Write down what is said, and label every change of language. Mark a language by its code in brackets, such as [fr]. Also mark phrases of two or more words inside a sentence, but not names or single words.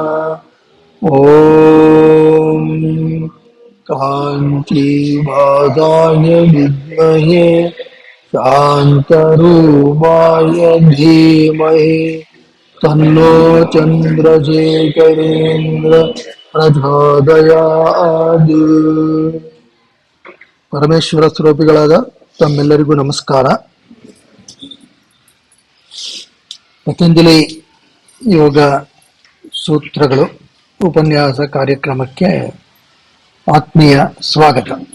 [sa] ॐ काञ्चीवासाय विद्महे शान्तरूपाय धीमहि तन्नो चन्द्रशेखरेन्द्र ಪ್ರಚೋದಯಾತ್. [kn] ಪರಮೇಶ್ವರ ಸ್ವರೂಪಿಗಳಾದ ತಮ್ಮೆಲ್ಲರಿಗೂ ನಮಸ್ಕಾರ. ಪತಂಜಲಿ ಯೋಗ ಸೂತ್ರಗಳು ಉಪನ್ಯಾಸ ಕಾರ್ಯಕ್ರಮಕ್ಕೆ ಆತ್ಮೀಯ ಸ್ವಾಗತ.